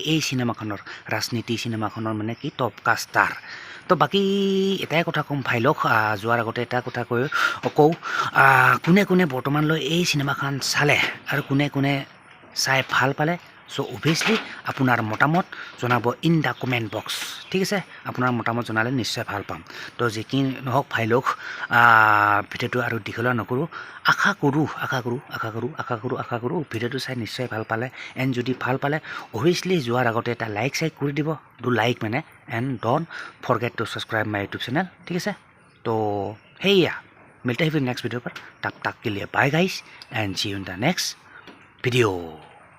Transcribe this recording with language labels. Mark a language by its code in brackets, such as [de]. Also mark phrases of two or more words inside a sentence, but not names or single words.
[as] এই ৰাজনীতি চিনেমাখনৰ মানে কি [en] top caster [as] তো বাকী এটাই কথা ক'ম ভাই লওক যোৱাৰ আগতে এটা কথা কওঁ কোনে বৰ্তমানলৈ এই চিনেমাখন চালে আৰু কোনে চাই ভাল পালে [en] so obviously [as] আপোনাৰ মতামত জনাব [en] in the comment box [as] ঠিক আছে আপোনাৰ মতামত জনালে নিশ্চয় ভাল পাম তো যি কি নহওক ভাই লওক ভিডিঅ'টো আৰু দীঘলীয়া নকৰোঁ আশা কৰোঁ ভিডিঅ'টো চাই নিশ্চয় ভাল পালে এণ্ড যদি ভাল পালে অভিয়াছলি যোৱাৰ আগতে এটা লাইক কৰি দিব মানে [en] and don't forget to subscribe my YouTube channel [as] ঠিক আছে তো সেয়া [hi] मिलते हैं [en] next video' [hi] पर तब तक के लिए [en] bye guys and see you in the next video